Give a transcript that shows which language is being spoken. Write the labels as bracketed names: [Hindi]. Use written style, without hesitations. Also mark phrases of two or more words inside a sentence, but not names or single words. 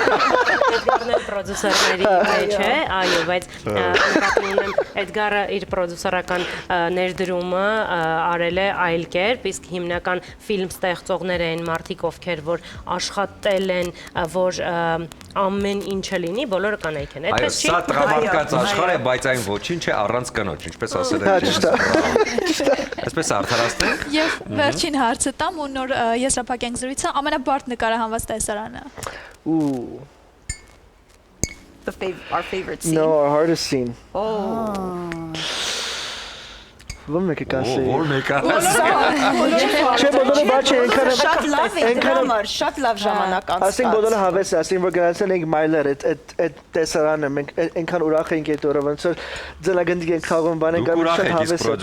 [Armenian] Էդգարն էլ պրոդյուսերների մեջ է, այո, բայց Էդգարը իր պրոդյուսերական ներդրումը արել է այլ կերպ, իսկ հիմնական ֆիլմ ստեղծողները են մարդիկ, ովքեր որ աշխատել են, որ ամեն ինչը լինի, բոլորը կանայք են։ Այո, սա տղամարդկանց աշխարհ է, բայց այն ոչինչ է առանց կնոջ, ինչպես ասել են։ Այսպես արդարացնենք։ Եվ վերջին հարցը տամ ու նոր եզրափակենք զրույցը, ամենաբարդ նկարահանված տեսարանը։ [English] Our favorite scene. No, our hardest scene. [Armenian] Ո՞ր մեկը կասի։ Ո՞ր մեկը։ Չէ, բոլորը բաց է, այնքան շատ լավ է դրամար, շատ լավ ժամանակ անցկաց։ Ասենք բոլորը հավես է, ասենք որ գնացել ենք Մայլեր, այդ տեսարանը մենք այնքան ուրախ ենք այդ օրը, ոնց որ ձելագնդիկ ենք խաղում, բան ենք անում, շատ հավես է։